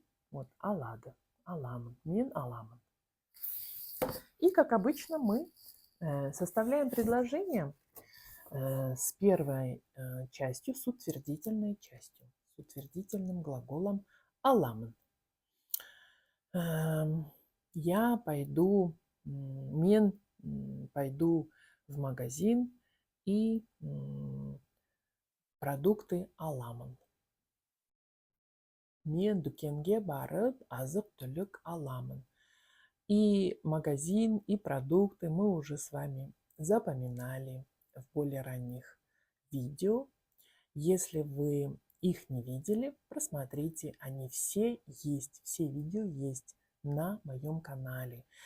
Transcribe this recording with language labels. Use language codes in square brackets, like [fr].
[ru] Вот [kk] алады, аламын, мен аламын. [ru] И, как обычно, мы составляем предложение с первой частью, с утвердительной частью, с утвердительным глаголом аламын. Я пойду, мен пойду в магазин и продукты аламын. [kk] Мен дүкенге барып азық-түлік аламын. [ru] И магазин, и продукты мы уже с вами запоминали в более ранних видео. Если вы их не видели, просмотрите, они все есть, все видео есть на моем канале.